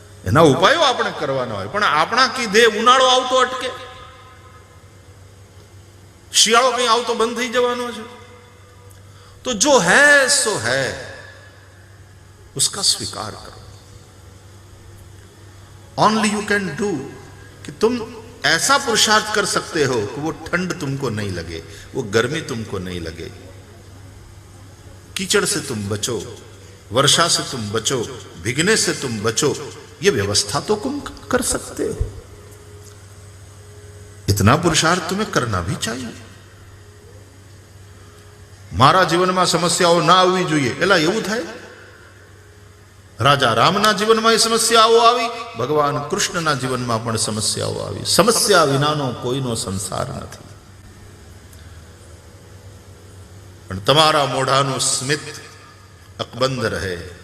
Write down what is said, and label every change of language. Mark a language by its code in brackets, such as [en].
[gu] એના ઉપાયો આપણે કરવાના હોય, પણ આપણા કીધે ઉનાળો આવતો અટકે, શિયાળો કઈ આવતો બંધ થઈ જવાનો છે. [hi] તો જો હૈ સો હૈ, उसका स्वीकार करो. [en] only you can do [hi] कि तुम ऐसा पुरुषार्थ कर सकते हो कि वो ठंड तुमको नहीं लगे, वो गर्मी तुमको नहीं लगे, कीचड़ से तुम बचो, वर्षा से तुम बचो, भीगने से तुम बचो. ये व्यवस्था तो तुम कर सकते हो. इतना पुरुषार्थ तुम्हें करना भी चाहिए. [gu] मारा जीवन में समस्याओं ना आवी જોઈએ, એલા એવું થાય. રાજા રામના જીવનમાં એ સમસ્યાઓ આવી, ભગવાન કૃષ્ણના જીવનમાં પણ સમસ્યાઓ આવી. સમસ્યા વિનાનો કોઈનો સંસાર નથી. પણ તમારા મોઢાનું સ્મિત અકબંધ રહે.